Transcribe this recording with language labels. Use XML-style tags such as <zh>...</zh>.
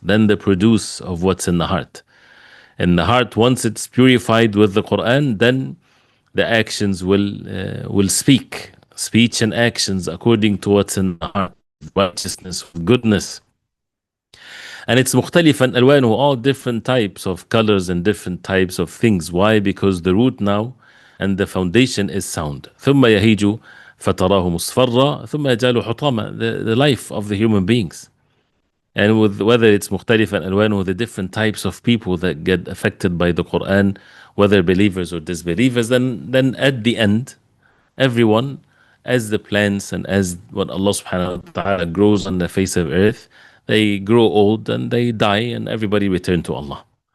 <en>Then the produce of what's in the heart. In the heart, once it's purified with the Quran, then the actions will speak. Speech and actions according to what's in the heart. Righteousness, goodness. And it's</en> <ar>مختلفا ألوانه,</ar> <en>all different types of colors and different types of things. Why? Because the root now and the foundation is sound.</en> <ar>ثم يهيج فتراه مصفرا ثم يجعل حطاما.</ar> <en>The life of the human beings. And with whether it's</en> <ar>مختلفا ألوانه,</ar> <en>the different types of people that get affected by the Quran, whether believers or disbelievers, then at the end, everyone, as the plants and as what Allah subhanahu wa ta'ala grows on the face of earth, they grow old and they die and everybody return to Allah.</en>